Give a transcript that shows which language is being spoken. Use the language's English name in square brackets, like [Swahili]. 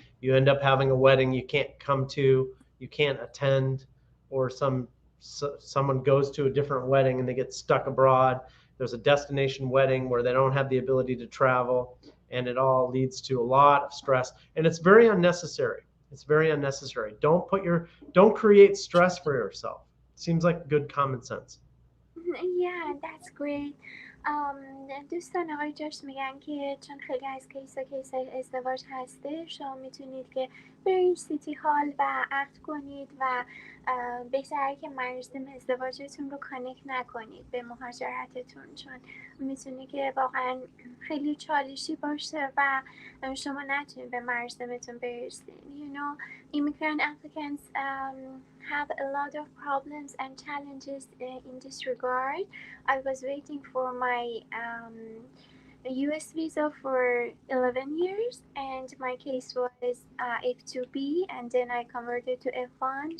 [English] You end up having a wedding you can't come to, you can't attend, or someone goes to a different wedding and they get stuck abroad. There's a destination wedding where they don't have the ability to travel, and it all leads to a lot of stress. And it's very unnecessary. It's very unnecessary. Don't create stress for yourself. Seems like good common sense. Yeah, that's great. [Persian] دوستان آقای جاش میگن که چون خیلی از کیس ازدواج هسته، شما میتونید که برید سیتی هال و عقد کنید و بهتره که مراسم ازدواجتون رو کانکت نکنید به مهاجرتتون، چون میتونه که واقعا خیلی چالشی باشه و شما نتونید به مراسمتون برسید. [English] You know, immigrant applicants have a lot of problems and challenges in this regard. I was waiting for my US visa for 11 years, and my case was F2B, and then I converted to F1.